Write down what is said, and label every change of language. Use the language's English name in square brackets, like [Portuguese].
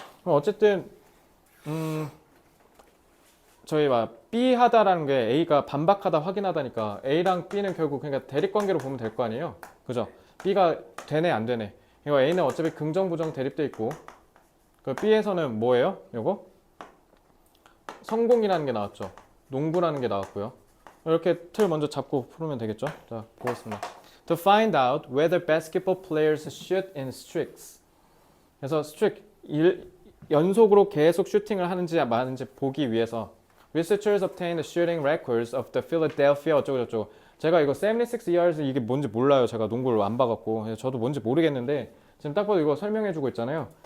[Korean] 그럼 어쨌든 저희 B 하다라는 게 A가 반박하다, 확인하다니까 A랑 B는 결국 그러니까 대립관계로 보면 될 거 아니에요. 그죠? B가 되네 안 되네. 이거 A는 어차피 긍정 부정 대립돼 있고 그 B에서는 뭐예요? 요거 성공이라는 게 나왔죠. 농구라는 게 나왔고요. 이렇게 틀 먼저 잡고 풀면 되겠죠. 자, 보겠습니다. [English] To find out whether basketball players shoot in streaks. [Korean] 그래서 streak 연속으로 계속 슈팅을 하는지 마는지 보기 위해서 [English] researchers obtained the shooting records of the Philadelphia [Korean] 어쩌고저쩌고. 제가 이거 76 이게 뭔지 몰라요. 제가 농구를 안 봐갖고. 그래서 저도 뭔지 모르겠는데 지금 딱 봐도 이거 설명해주고 있잖아요.